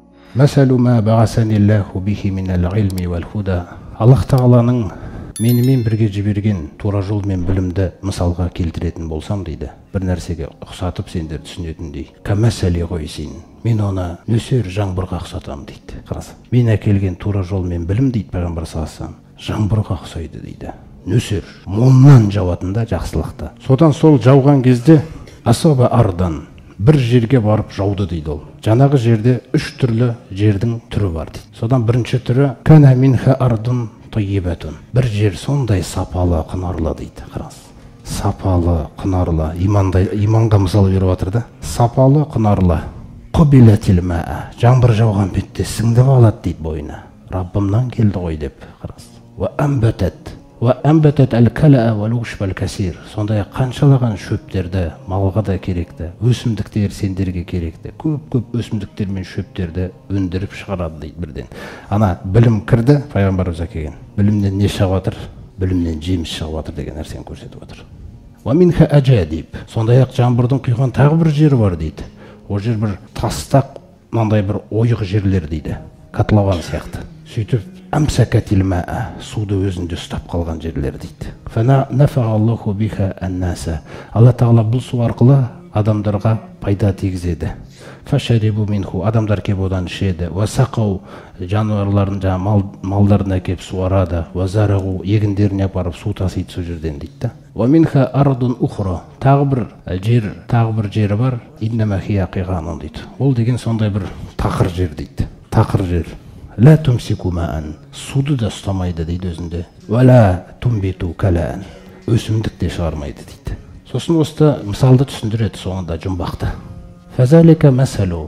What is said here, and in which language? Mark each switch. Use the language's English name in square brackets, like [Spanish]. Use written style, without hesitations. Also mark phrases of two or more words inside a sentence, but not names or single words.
[Arabic] مثل ما بعثني الله به من العلم والهدى. [Kazakh] Аллах Тағаланың менімен бірге жіберген тура жол мен білімді мысалға келтіретін болсам дейді, бір нәрсеге ұқсатып сендер түсінетіндей. [Arabic] كمثل غيث. [Kazakh] Мен оны нөсер жаңбырға ұқсатамын дейді. Қараса, мен әкелген тура жол мен білім дейді пайғамбар [Arabic] صلى الله عليه وسلم, [Kazakh] жаңбырға ұқсайды дейді. Нөсер молынан жауатында жақсылықта. Содан сол жауған кезде [Arabic] أصاب أرضا [Kazakh] бір жерге барып жауды дейді ол. Жаңағы жерде 3 түрлі жердің түрі бар дейді. Содан бірінші түрі [Arabic] كان منها أرض طيبة. [Kazakh] Бір жер сондай сапалы, құнарлы дейді. Қараңыз. Сапалы, құнарлы, иманға мысал беріп жатыр да. Сапалы, құнарлы. [Arabic] قبلت الماء. [Kazakh] Жаңбыр жауған бетте сіңдіп алады дейді бойына. Раббымнан келді ғой деп. Қараңыз. [Arabic] وأنبتت الكلأ والعشب الكثير. [Kazakh] Сондай қаншалаған шөптерді малға да керекті, өсімдіктер сендерге керекті. Көп өсімдіктер мен шөптерді өндіріп шығарады дейді бірден. Ана білім кірді, пайғамбарымыз әкелген. Білімнен не шығып жатыр? Білімнен жеміс шығып жатыр деген нәрсені көрсетіп отыр. [Arabic] ومنها أجادب. [Kazakh] Сондай-ақ жаңбырдың құйған тағы бір жері бар дейді. Ол жер бір тастақ, мынандай бір ойық жерлер дейді. Котлован сияқты. Сөйтіп [Arabic] أمسكت الماء, [Kazakh] суды өзінде ұстап қалған жерлер дейді. [Arabic] فنفع الله بها الناس. [Kazakh] Алла Тағала бұл су арқылы адамдарға пайда тигізеді. [Arabic] فشربوا منه, [Kazakh] адамдар кеп одан ішеді. [Arabic] وسقوا, [Kazakh] жануарларын, малдарын әкеп суарады. [Arabic] وزرعوا, [Kazakh] егіндеріне апарып су тасиды сол жерден дейді. [Arabic] ومنها أرض أخرى, [Kazakh] тағы бір жері бар. [Arabic] إنما هي قيعان дейді. [Kazakh] Ол деген сондай бір тақыр жер дейді. Тақыр жер. [Arabic] لا تمسك ماء, [Kazakh] суды да ұстамайды дейді өзінде. [Arabic] ولا تنبت كلأ, [Kazakh] өсімдік те шығармайды дейді. Сосын осы мысалды түсіндіреді соңында жұмбақты. [Arabic] فذلك مثل.